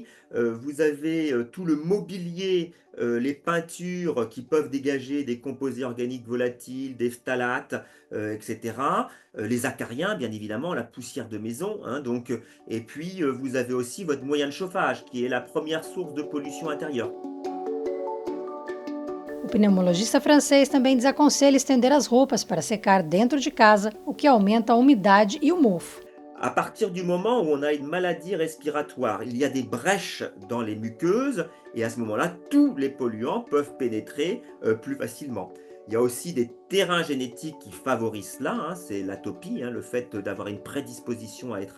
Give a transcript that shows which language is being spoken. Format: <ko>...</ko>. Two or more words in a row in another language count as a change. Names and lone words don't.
<fr>Vous avez tout le mobilier, les peintures qui peuvent dégager des composés organiques volatiles, des phtalates, etc. Les acariens, bien évidemment, la poussière de maison. Et puis, vous avez aussi votre moyen de chauffage, qui est la première source de pollution intérieure.</fr> <pt>O pneumologista francês também desaconselha estender as roupas para secar dentro de casa, o que aumenta a umidade e o mofo.</pt> <fr>À partir du moment où on a une maladie respiratoire, il y a des brèches dans les muqueuses et à ce moment-là, tous les polluants peuvent pénétrer plus facilement. Il y a aussi des terrains génétiques qui favorisent cela, c'est l'atopie, le fait d'avoir une prédisposition à être allergique.</fr>